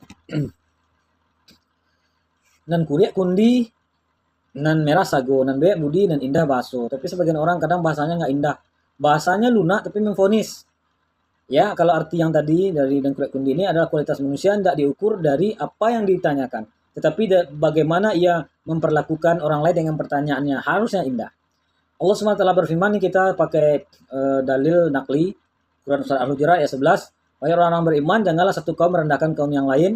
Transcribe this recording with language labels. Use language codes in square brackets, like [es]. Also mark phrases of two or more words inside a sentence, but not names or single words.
[min] Nan kuliah kundi, nan merah sago, nan beak budi, nan indah baso. [id] Tapi sebagian orang kadang bahasanya nggak indah. Bahasanya lunak tapi memvonis. Ya, kalau arti yang tadi dari dan kuliah kundi ini adalah kualitas manusia tidak diukur dari apa yang ditanyakan, tetapi bagaimana ia memperlakukan orang lain dengan pertanyaannya harusnya indah. Allah SWT berfirman, nih kita pakai dalil nakli, Quran Surah Al-Hujurat ayat 11, wahai orang-orang beriman, janganlah satu kaum merendahkan kaum yang lain.